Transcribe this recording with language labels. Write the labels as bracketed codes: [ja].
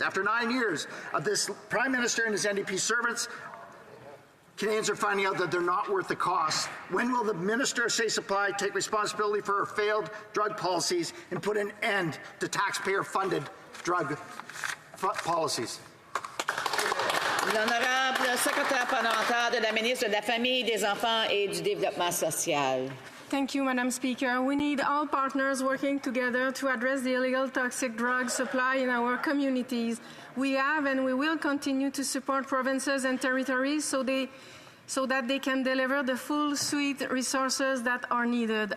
[en] After 9 years of this Prime Minister and his NDP servants, Canadians are finding out that they're not worth the cost. When will the Minister of Safe Supply take responsibility for her failed drug policies and put an end to taxpayer-funded drug policies? [fr] L'honorable secrétaire parlementaire de la ministre de la Famille, des Enfants et du Développement social. [en] Thank you, Madam Speaker. We need all partners working together to address the illegal toxic drug supply in our communities. We have and we will continue to support provinces and territories so that they can deliver the full suite resources that are needed.